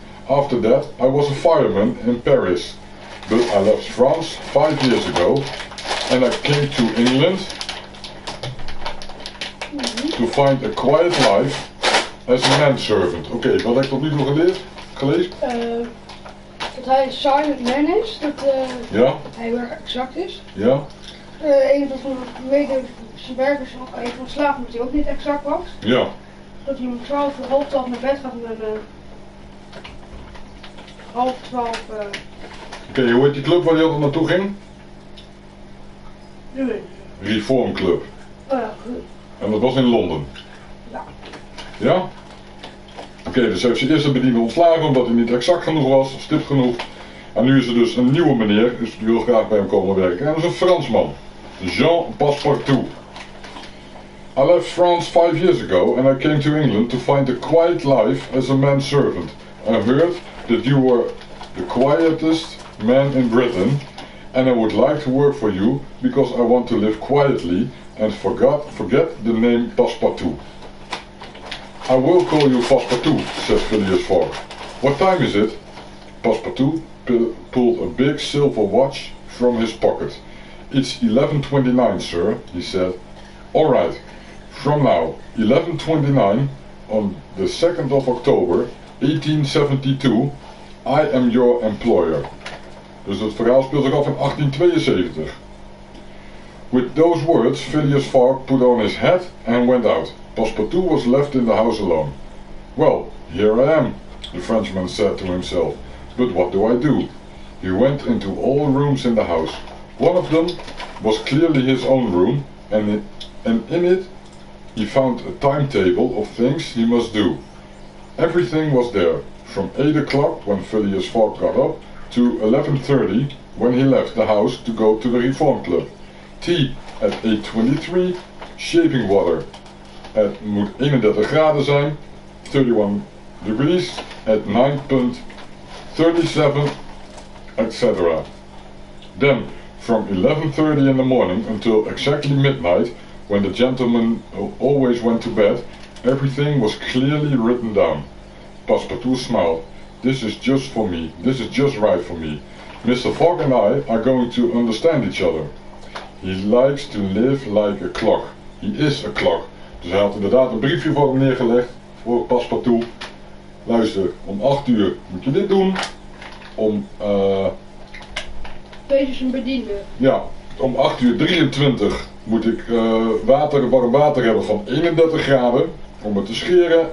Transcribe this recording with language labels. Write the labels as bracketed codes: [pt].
[en] After that, I was a fireman in Paris, but I left France 5 years ago, and I came to England to find a quiet life as a manservant. [nl] Oké, wat heb ik tot nu toe gelezen? Dat hij een [en] silent man [nl] is, dat Ja, hij weer exact is. ja, Een van zijn zijn werkers nog even ontslagen omdat hij ook niet exact was. ja. Dat hij om 12 uur, half 12 naar bed gaat en half 12 Oké, hoe heet die club waar hij altijd naartoe ging? nu in. Reform Club. Oh ja, goed. En dat was in Londen. Ja. Ja? Oké, dus heeft zijn eerste bediende ontslagen omdat hij niet exact genoeg was, stipt genoeg. En nu is er dus een nieuwe meneer, dus die wil graag bij hem komen werken. En dat is een Fransman. Jean Passepartout. [en] I left France 5 years ago and I came to England to find a quiet life as a manservant. I heard that you were the quietest man in Britain and I would like to work for you because I want to live quietly and forget the name Passepartout. I will call you Passepartout, said Phileas Fogg. What time is it? Passepartout pulled a big silver watch from his pocket. It's 11:29, sir, he said. All right. From now, 11:29, on the 2nd of October, 1872, I am your employer. [nl] Dus het verhaal speelt zich af in 1872. [en] With those words, Phileas Fogg put on his hat and went out. Passepartout was left in the house alone. Well, here I am, the Frenchman said to himself. But what do I do? He went into all rooms in the house. One of them was clearly his own room, and in it he found a timetable of things he must do. Everything was there, from 8 o'clock when Phileas Fogg got up to 11:30 when he left the house to go to the Reform Club. Tea at 8:23, shaving water. Het moet 31 graden zijn, 31 degrees, at 9.37, etc. Then, from 11:30 in the morning until exactly midnight, when the gentleman always went to bed, everything was clearly written down. Passepartout smiled. This is just for me. This is just right for me. Mr. Fogg and I are going to understand each other. He likes to live like a clock. He is a clock. [nl] Dus hij had inderdaad een briefje voor hem neergelegd, voor Passepartout. Luister, om 8 uur moet je dit doen. Om, Deze is een bediende. ja, om 8:23 moet ik warm water hebben van 31 graden om het te scheren.